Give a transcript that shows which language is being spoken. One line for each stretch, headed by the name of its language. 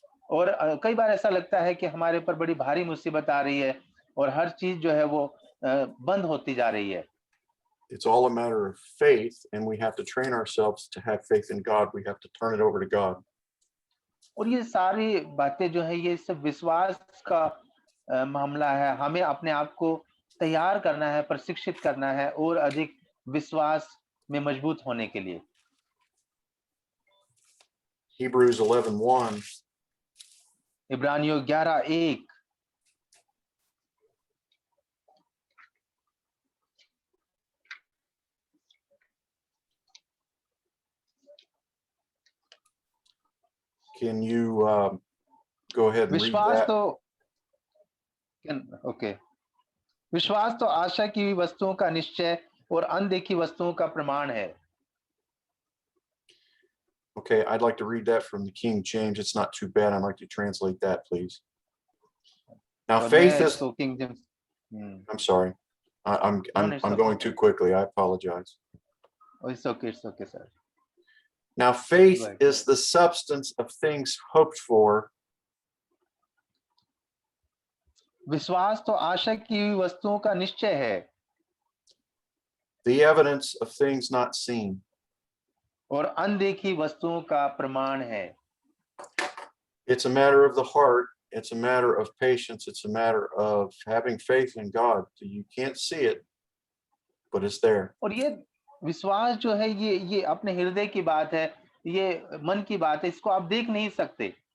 Hindi: और कई बार ऐसा लगता है कि हमारे ऊपर बड़ी भारी मुसीबत आ रही है और हर चीज जो है वो बंद होती जा रही है।
English: It's all a matter of faith, and we have to train ourselves to have faith in God. We have to turn it over to God.
Hindi: और ये सारी बातें जो है ये सब विश्वास का मामला है। हमें अपने आप को तैयार करना है, प्रशिक्षित करना है और अधिक विश्वास में मजबूत होने के लिए।
English: Hebrews 11:1.
Hindi: इब्रानियों 11:1
English: Can you go ahead and read
Hindi: विश्वास
English: that?
Hindi: तो ओके विश्वास तो आशा की हुई वस्तुओं का निश्चय और अनदेखी वस्तुओं का प्रमाण है।
English: Okay, I'd like to read that from the King James. It's not too bad. I'd like to translate that, please. Now,
Hindi: और
English: faith
Hindi: मैं
English: is.
Hindi: इसको king James
English: I'm sorry. I'm it's okay. going too quickly. I apologize. It's okay sir. Now, faith Right. is the substance of things hoped for,
Hindi: विश्वास तो आशा की हुई वस्तुओं का निश्चय है
English: the evidence of things not seen.
Hindi: और अनदेखी वस्तुओं का प्रमाण है।
English: It's a matter of the heart. It's a matter of patience. It's a matter of having faith in God. You can't see it, but it's there.
Hindi: और ये विश्वास जो है ये अपने हृदय की बात है, ये मन की बात है, इसको आप देख नहीं सकते।